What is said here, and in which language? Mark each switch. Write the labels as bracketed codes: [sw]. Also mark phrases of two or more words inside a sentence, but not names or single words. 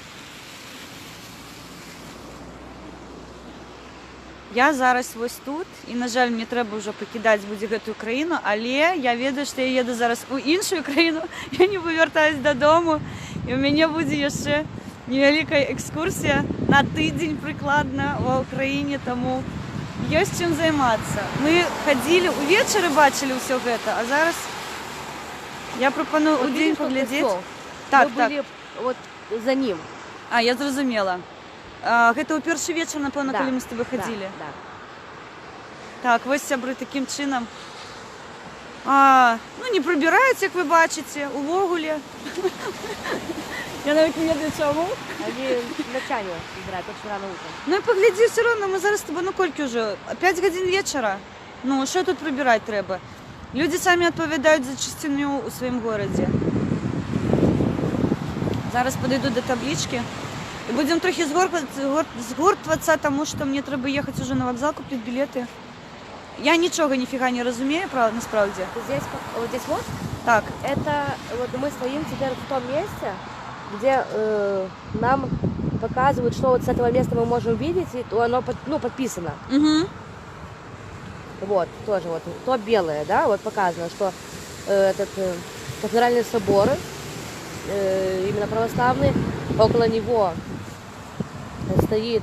[be] Я зараз вось тут, і, на жаль, мне трэба ўжо пакідаць будзе гэтую краіну, але я ведаю, што я еду зараз у іншую краіну, я не павяртаюсь дадому, і ў мяне будзе яшчэ невялікая экскурсія на тыдзень прыкладна ва ўкраіне, таму ёсць чым займацца. Мы хадзілі, увечары бачылі ўсё гэта, а зараз я прапаную [ru] Вот [be] ў дзень [ru] видишь, тот [be] паглядзець. [ru] костёл? [be] Так, [ru] Мы [be] так. [ru] были вот за ним. [be] Я зразумела. Гэта ў першы вечар, напэўна, [ru] Да, [be] калі мы з тобой хадзілі. [ru] Да. [be] Так, вось сябры такім чынам. Ну, не прыбіраюць, як вы бачыце, увогуле. Я нават не ведаю чаму. [ru] Они ночами играют, очень рано утром. [be] Ну і паглядзі, все роўна, мы зараз з тобой, ну колькі ўжо? 5 гадзін вечара. Ну, що тут прыбіраць трэба? Людзі самі адпавядаюць за чысціню ў сваім горадзе. Зараз падыйду да таблічкі. І будзем трохі згортвацца, таму што мне трэба ехаць уже на вакзал, купіць білеты. Я нічога ніфіга не разумею, насправдзе. [ru] Здесь, вот здесь вот, Так, это вот мы стоим теперь в том месте, где нам показывают, что вот с этого места мы можем видеть, и то оно подписано. угу. Вот, тоже вот, то белое, да, вот показано, что этот кафедральный собор, именно православный, около него стоит,